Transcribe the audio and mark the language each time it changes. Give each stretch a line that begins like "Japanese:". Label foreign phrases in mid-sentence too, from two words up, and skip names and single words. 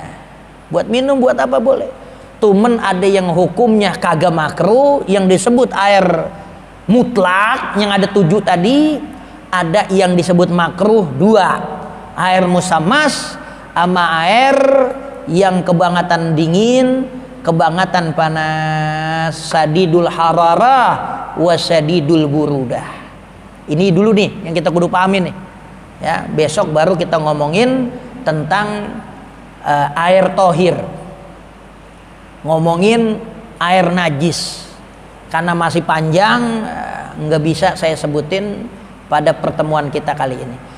Indonesian: Buat minum, buat apa boleh. Cuman ada yang hukumnya kagak makruh, yang disebut air mutlak yang ada 7 tadi. Ada yang disebut makruh 2, air musammas sama air yang kebangatan dingin, kebangatan panas,
Arabic: شديد الحرارة وشديد البرودة.
Indonesian: Ini dulu nih yang kita kudu pahamin nih. Ya, besok baru kita ngomongin tentang air tohir, ngomongin air najis, karena masih panjang, nggak bisa saya sebutin pada pertemuan kita kali ini.